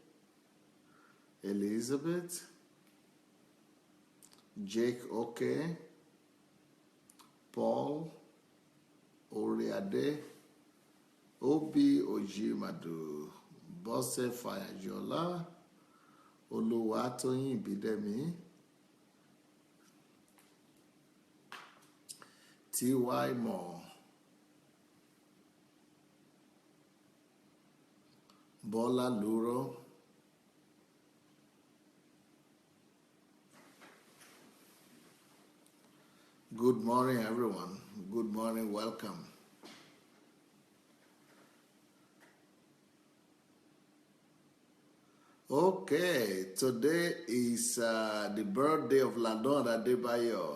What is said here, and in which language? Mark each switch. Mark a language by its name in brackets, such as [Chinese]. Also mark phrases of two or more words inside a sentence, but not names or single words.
[English] Elizabeth, Jake Oke, Paul Oriade, Obi Ojimadu, Bose Fayajola, Oluwatoyin Bidemi, T.Y. Moore, Bola Luro, good morning, everyone. Good morning, welcome. Okay, today is the birthday of Ladon Adebayo.